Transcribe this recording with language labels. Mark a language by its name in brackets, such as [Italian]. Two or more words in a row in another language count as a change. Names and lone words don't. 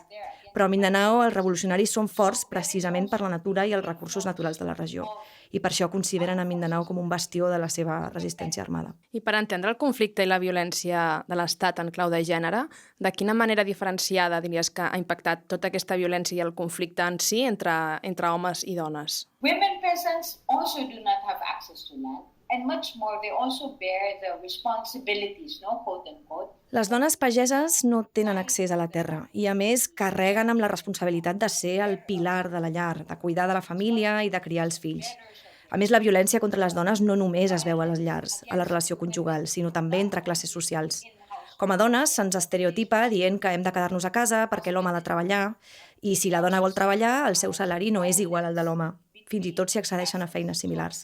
[Catalan] Però a Mindanao els revolucionaris són forts precisament per la natura i els recursos naturals de la regió. I per això consideren a Mindanao com un bastió de la seva resistència armada. I per entendre el conflicte i la violència de l'Estat en clau de gènere, de quina manera diferenciada diries que ha impactat tota aquesta violència i el conflicte en si entre homes i dones? [English] Women peasants also do not have access to land. And much more, they also bear the responsibilities, no, quote unquote. [Catalan] Les dones pageses no tenen accés a la terra i, a més, carreguen amb la responsabilitat de ser el pilar de la llar, de cuidar de la família i de criar els fills. A més, la violència contra les dones no només es veu a les llars, a la relació conjugal, sinó també entre classes socials. Com a dones, se'ns estereotipa dient que hem de quedar-nos a casa perquè l'home ha de treballar, i si la dona vol treballar, el seu salari no és igual al de l'home, fins i tot si accedeixen a feines similars.